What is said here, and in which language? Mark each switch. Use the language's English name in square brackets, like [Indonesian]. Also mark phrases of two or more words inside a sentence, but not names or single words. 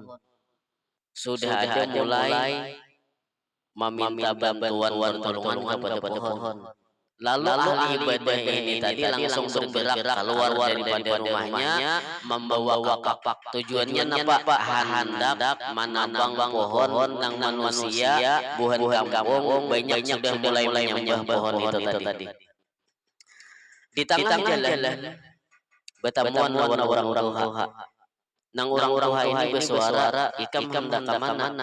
[Indonesian] Sudah ada mulai meminta bantuan pertolongan kepada pohon. Lalu ahli ibadah ini tadi langsung bergerak keluar daripada rumahnya membawa kapak. Tujuannya apa? [Banjar] Hendak menabang pohon nang manusia buhan kampung banyak sudah mulai menyembah pohon itu tadi. Di tengah jalan bertemuan lawan orang-orang Tuha. Nang orang-orang Tuha ini bersuara, ikam hendak ke mana?